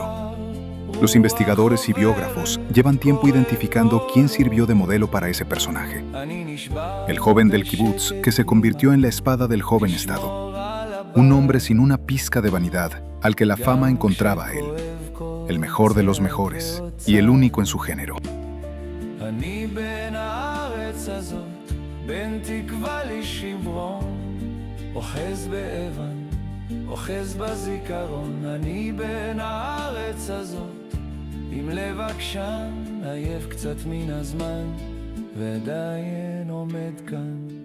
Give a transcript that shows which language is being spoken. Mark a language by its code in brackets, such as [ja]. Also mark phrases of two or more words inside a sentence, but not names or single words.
[es] Los investigadores y biógrafos llevan tiempo identificando quién sirvió de modelo para ese personaje. El joven del kibutz que se convirtió en la espada del joven Estado. Un hombre sin una pizca de vanidad al que la fama encontraba a él. El mejor de los mejores y el único en su género. [he] אוחז בזיכרון, אני בין הארץ הזאת, עם לב עקשן, עייף קצת מן הזמן, ועדיין עומד כאן.